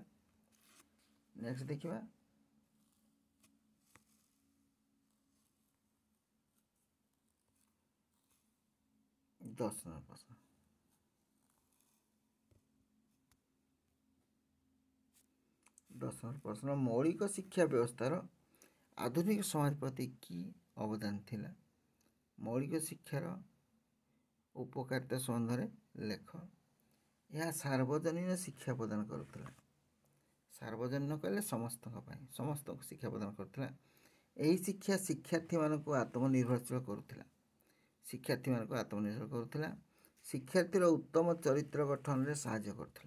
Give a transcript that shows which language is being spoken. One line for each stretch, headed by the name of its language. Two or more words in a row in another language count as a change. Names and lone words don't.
Odia: ନେକ୍ସଟ ଦେଖା 10 ନମ୍ବର ପ୍ରଶ୍ନ 10 ନମ୍ବର ପ୍ରଶ୍ନ ମୌଳିକ ଶିକ୍ଷା ବ୍ୟବସ୍ଥାର ଆଧୁନିକ ସମାଜ ପ୍ରତି କି ଅବଦାନ ଥିଲା। ମୌଳିକ ଶିକ୍ଷାର ଉପକାରିତା ସମ୍ବନ୍ଧରେ ଲେଖ। ଏହା ସାର୍ବଜନୀନ ଶିକ୍ଷା ପ୍ରଦାନ କରୁଥିଲା। ସାର୍ବଜନୀନ କହିଲେ ସମସ୍ତଙ୍କ ପାଇଁ, ସମସ୍ତଙ୍କୁ ଶିକ୍ଷା ପ୍ରଦାନ କରୁଥିଲା। ଏହି ଶିକ୍ଷା ଶିକ୍ଷାର୍ଥୀମାନଙ୍କୁ ଆତ୍ମନିର୍ଭରଶୀଳ କରୁଥିଲା। ଶିକ୍ଷାର୍ଥୀର ଉତ୍ତମ ଚରିତ୍ର ଗଠନରେ ସାହାଯ୍ୟ କରୁଥିଲା।